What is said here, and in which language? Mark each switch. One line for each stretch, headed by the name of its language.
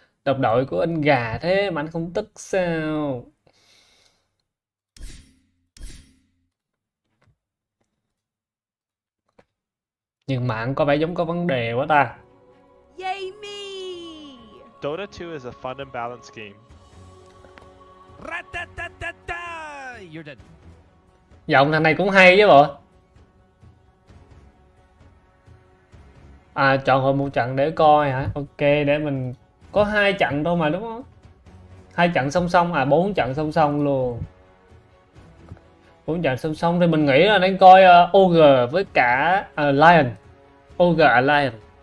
Vietnamese: Đồng đội của anh gà thế mà anh không tức sao? Nhưng mạng có vẻ giống có vấn đề quá ta.
English: Yay me! Dota 2 is a fun and balanced game. Ratatatata! You're dead.
Vietnamese: Giọng thằng này cũng hay chứ bộ. À chọn hồi một trận để coi hả? Ok để mình có 2 trận thôi mà đúng không? 2 trận song song à 4 trận song song luôn. 4 trận song song thì mình nghĩ là nên coi OG với cả Lion. OG Lion.